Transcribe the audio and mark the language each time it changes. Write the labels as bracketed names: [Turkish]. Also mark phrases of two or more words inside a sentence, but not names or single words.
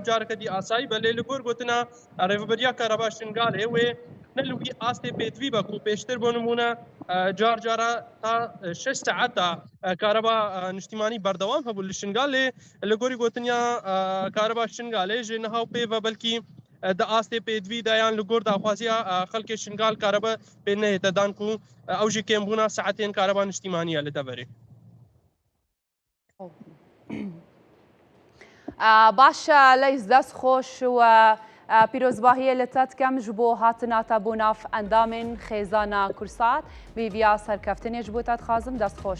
[Kurdish] careke dî asayî be lê li gor gotina rêveberiya kareba şingalê wê ne li wî astê pêdivî be ku pêştir bo nimûne car cara ta 6 saet da kareba niştimanî berdewam hebû li şingalê li gorî gotiniya kareba şingalê ji niha pê ve belkî di astê pêdivî de yan li gor daxwaziya xelkê şingal karebe pê nehête dan ku ew jî kêmbûna saetên kareba niştimanî ye li deverê. باشە لەیس دەست خۆش و پیرۆزباهیە لە تەتکەم ji بۆ هاتناتە بۆ ناف ئەندامên خێزانە کورسات ویڤیا سەرکەفتنێش بۆ تەتخوازم دەست خۆش.